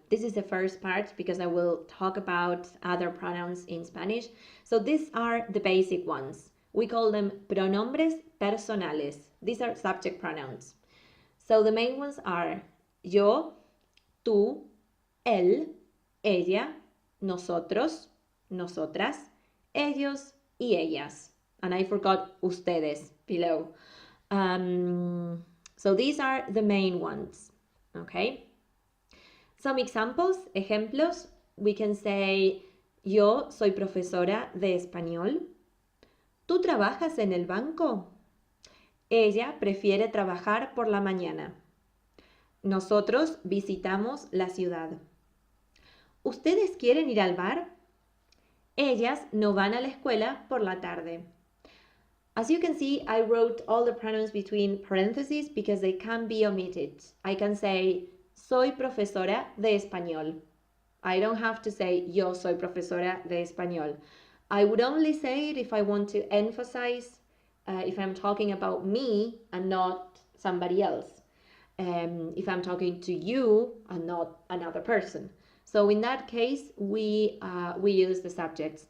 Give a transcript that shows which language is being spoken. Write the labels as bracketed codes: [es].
[en] This is the first part because I will talk about other pronouns in Spanish. So these are the basic ones. We call them [es] pronombres personales. [en] These are subject pronouns. So the main ones are [es] yo, tú, él, ella, nosotros, nosotras, ellos y ellas. [en] And I forgot ustedes below. So these are the main ones, okay? Some examples, [es] ejemplos, [en] we can say, [es] yo soy profesora de español. ¿Tú trabajas en el banco? Ella prefiere trabajar por la mañana. Nosotros visitamos la ciudad. ¿Ustedes quieren ir al bar? Ellas no van a la escuela por la tarde. [en] As you can see, I wrote all the pronouns between parentheses because they can be omitted. I can say, [es] soy profesora de español. [en] I don't have to say, [es] yo soy profesora de español. [en] I would only say it if I want to emphasize, if I'm talking about me and not somebody else. If I'm talking to you and not another person. So in that case, we use the subjects.